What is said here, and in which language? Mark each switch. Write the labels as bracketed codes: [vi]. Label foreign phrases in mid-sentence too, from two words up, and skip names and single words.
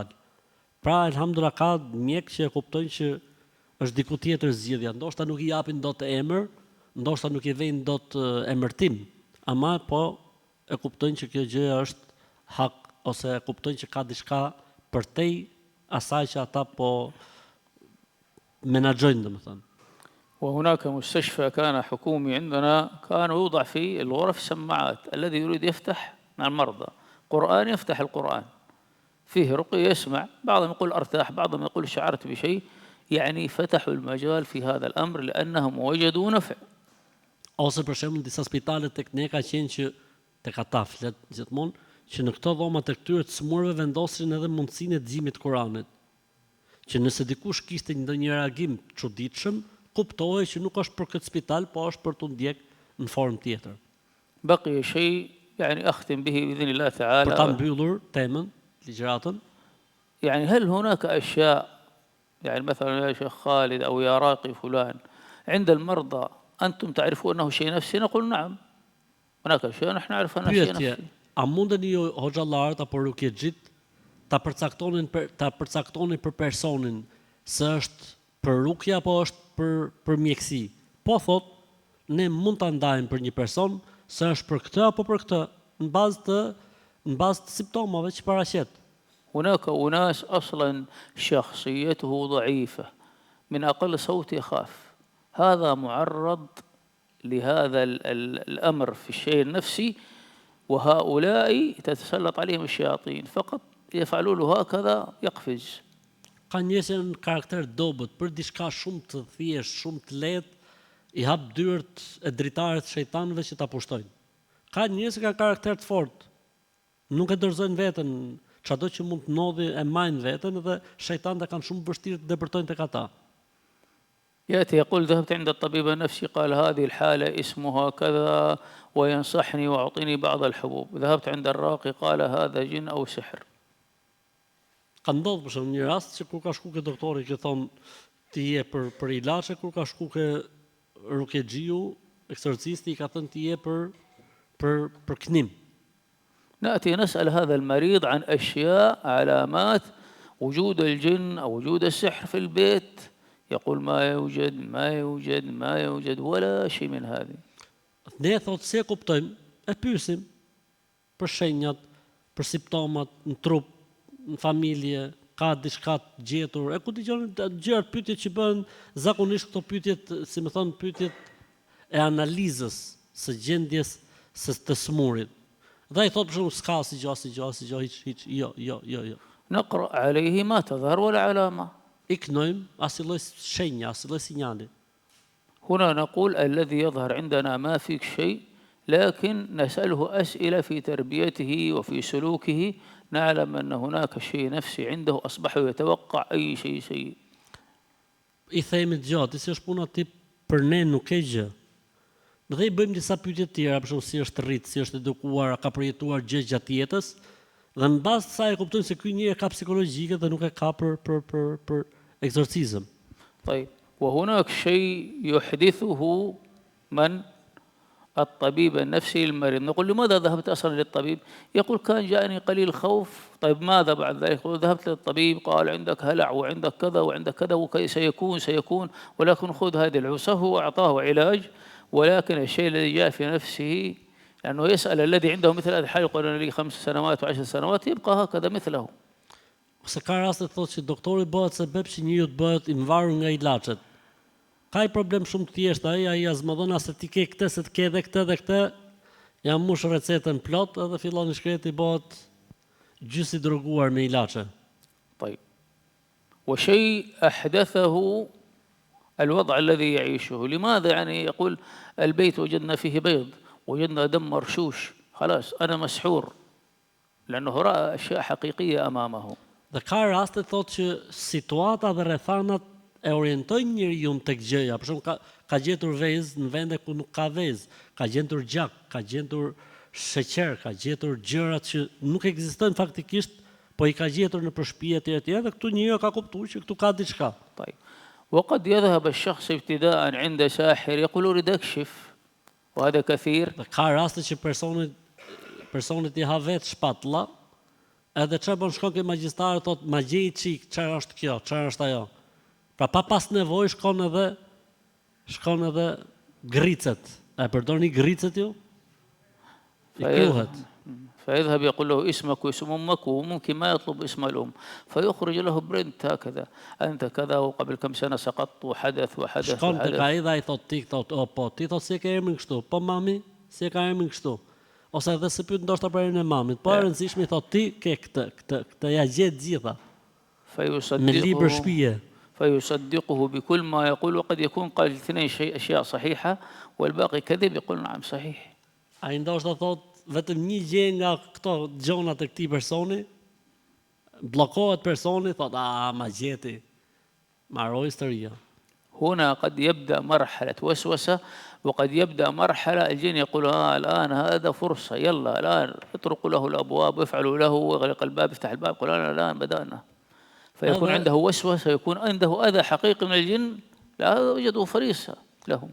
[sq] Pra, elhamdulillah, ka mjek që e kuptojnë që është diku tjetër zgjidhja. Ndoshta nuk i japin dot emër, ndoshta nuk i vejnë dot emërtim, ama po e kuptojnë që kjo gjë është hak, ose e kuptojnë që ka diçka përtej asaj që ata po menaxhojnë, domethënë. [ar] وهناك مستشفى كان حكومي عندنا كان يوضع في الغرف سماعات، الذي يريد يفتح مع المرضى قرآن يفتح القرآن، فيه رقي يسمع، بعضهم يقول أرتاح، بعضهم يقول شعرت بشيء، يعني فتحوا المجال في هذا الأمر لأنهم وجدوا نفع. [sq] Ose për shembull disa spitale tek ne ka qenë që tek ata flet gjithmonë që në këto dhoma të këtyre të smurëve vendosin edhe mundësinë e dëgjimit të Kuranit. Që nëse dikush kishte ndonjë reagim të çuditshëm, kuptohej që nuk është për këtë spital, po është për të ndjek në formë tjetër. [ar] بقي شيء يعني أختم به بإذن الله تعالى. [sq] Për ta mbyllur temën, ligjëratën, [ar] يعني هل هناك أشياء يعني مثلا يا شيخ خالد أو يا راقي فلان عند المرضى أنتم تعرفون أنه شيء نفسي؟ نقول نعم، هناك أشياء نحن نعرف أنها شيء [sq] pyetje, [ar] نفسي. [sq] a mundeni ju hoxhallarët apo rukjexhit ta përcaktoni për personin se është për rukje apo është për mjeksi? Po thot, ne mund ta ndajmë për një person se është për këtë apo për këtë, në bazë të simptomave që paraqet. [ar] هناك أناس أصلا شخصيته ضعيفة من أقل صوت يخاف، هذا معرض لهذا الأمر في الشيء النفسي، وهؤلاء تتسلط عليهم الشياطين، فقط يفعلون له هكذا يقفز. [sq] Ka njerëz në karakter dobët për diçka shumë të thjeshtë, shumë të lehtë, i hap dyert e dritaret të shejtanëve që ta pushtojnë. Ka njerëz që kanë karakter të fortë, nuk e dorëzojnë veten, çado që mund të ndodhi e majnë veten dhe shejtanët e kanë shumë vështirë të depërtojnë tek ata. [ar] يأتي يقول ذهبت عند الطبيب النفسي قال هذه الحالة اسمها كذا وينصحني ويعطيني بعض الحبوب. ذهبت عند الراقي قال هذا جن أو سحر. [sq] Ka ndodhur për shembull një rast që kur ka shku ke doktori që thon ti je për ilaçe, kur ka shku ke rukexhiu, eksorcisti i ka thënë ti je për knim. [ar] نأتي نسأل هذا المريض عن أشياء علامات وجود الجن أو وجود السحر في البيت يقول ما يوجد ما يوجد ما يوجد ولا شيء من هذه. [sq] Ne thot se kuptojmë, e pyesim për shenjat, për simptomat në trup, në familje, ka diçka të gjetur, e ku dëgjon gjërat pyetje që bëhen zakonisht këto pyetjet, si më thon, pyetjet e analizës së gjendjes së të smurit. Dhe ai thot për shembull s'ka asgjë, hiç, jo. [ar] نقرأ عليه ما تظهر ولا علامة. [sq] I knojmë asnjë lloj shenja, asnjë lloj sinjali. [ar] هنا نقول الذي يظهر عندنا ما فيك شيء لكن نسأله أسئلة في تربيته وفي سلوكه نعلم أن هناك شيء نفسي عنده أصبح يتوقع أي شيء سيء. [sq] I themi gjatë, si është puna ti për ne nuk e gjë. Dhe i bëjmë disa pyetje të tjera, për shembull si është rrit, si është edukuar, ka përjetuar gjë gjatë jetës, dhe në bazë të saj e kuptojmë se ky njeri ka psikologjike dhe nuk e ka për eksorcizëm. [ar] طيب وهناك شيء يحدثه من الطبيب النفسي للمريض. نقول لماذا ذهبت أصلا للطبيب؟ يقول كان جاءني قليل خوف. طيب ماذا بعد ذلك؟ يقول ذهبت للطبيب قال عندك هلع وعندك كذا وعندك كذا سيكون ولكن خذ هذه العصا. هو أعطاه علاج ولكن الشيء الذي جاء في نفسه لأنه يسأل الذي عنده مثل هذه الحالة يقول أنا لي 5 سنوات و10 سنوات يبقى هكذا مثله. [sq] Ose ka raste thotë që doktori bëhet sebeb që njeriu të bëhet i mvarur nga ilaçet. Ka i problem shumë të thjeshtë, ai azmodon se ti ke këtë, se të ke edhe këtë dhe këtë, ja mush recetën plot edhe fillon shkreti bëhet gjysi droguar me ilaçe. [ar] طيب وشيء أحدثه الوضع الذي يعيشه. لماذا يعني يقول البيت وجدنا فيه بيض وجدنا دم مرشوش خلاص أنا مسحور لأنه رأى أشياء حقيقية أمامه. [sq] Dhe ka raste thotë që situata dhe rrethanat e orientojnë njeriu tek gjëja. Për shembull ka gjetur vezë në vende ku nuk ka vezë, ka gjetur gjak, ka gjetur sheqer, ka gjetur gjëra që nuk ekzistojnë faktikisht, po i ka gjetur në shtëpi etj dhe këtu njeriu ka kuptuar që këtu ka diçka. [ar] طيب وقد يذهب الشخص ابتداء عند ساحر يقول أريد أكشف وهذا كثير. [sq] Dhe ka raste që personit i ha vetë shpatulla, edhe çfarë bën shkon ke magjistari thotë ma gjej çik, çfarë është kjo, çfarë është ajo. Pra pa pas nevojë shkon edhe gricet. A e përdorni gricet ju? I kruhet. [ar] فيذهب يقول له اسمك واسم أمك وممكن ما يطلب اسم الأم فيخرج له برنت هكذا أنت كذا وقبل كم سنة سقطت وحدث وحدث. [sq] Shkon tek ai dhe ai thotë ti thotë o po ti thotë si ke emrin kështu, po mami si e ka emrin kështu. Ose edhe se pyet ndoshta për emrin e mamit, po e rëndësishme i thotë ti ke këtë ja gjet gjitha. Me libër shtëpie. [ar] فيصدقه بكل ما يقول وقد يكون قال الاثنين أشياء صحيحة والباقي كذب يقول نعم صحيح. [sq] Ai ndoshta thotë vetëm një gjë nga këto gjona të këtij personi, bllokohet personi, thotë ma gjeti. Mbaroi historia. [ar] هنا قد يبدأ مرحلة وسوسة وقد يبدأ مرحلة الجن يقول الآن هذا فرصة يلا الآن اطرقوا له الأبواب وافعلوا له واغلق الباب افتح الباب يقول الآن بدأنا. فيكون عنده وسوسة يكون عنده أذى حقيقي من الجن لا يوجد فريسة لهم.